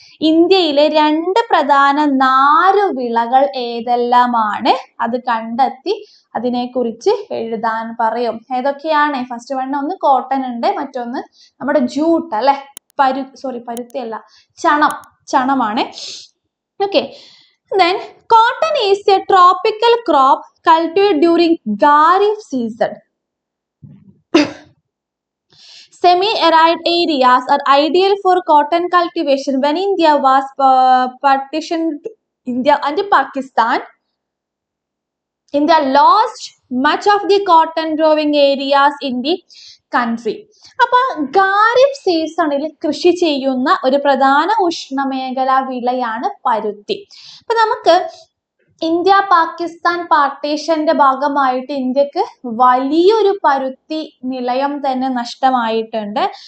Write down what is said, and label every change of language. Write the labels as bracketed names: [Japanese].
[Malayalam] ഇന്ത്യയിലെ 2 പ്രധാന നാരുവിളകൾ ഏതെല്ലാമാണ്, അത് കണ്ടെത്തി അതിനെക്കുറിച്ച് എഴുതാൻ പറയും. ഏതൊക്കെയാണ്? ഫസ്റ്റ് വൺ ഒന്ന് കോട്ടൺ ഉണ്ട്, മറ്റൊന്ന് നമ്മുടെ ജൂട്ട് അല്ലെ, പരുത്തി അല്ല, ചണമാണ്. [English] Okay, then cotton is a tropical crop cultivated during Kharif season. Semi-arid areas are ideal for cotton cultivation. When India was partitioned, India and Pakistan, India lost much of the cotton growing areas in the country. [Malayalam] അപ്പൊ ഖാരിഫ് സീസണിൽ കൃഷി ചെയ്യുന്ന ഒരു പ്രധാന ഉഷ്ണമേഖലാ വിളയാണ് പരുത്തി. അപ്പൊ നമുക്ക് ഇന്ത്യ പാകിസ്ഥാൻ പാർട്ടീഷന്റെ ഭാഗമായിട്ട് ഇന്ത്യക്ക് വലിയൊരു പരുത്തി നിലയം തന്നെ നഷ്ടമായിട്ടുണ്ട്.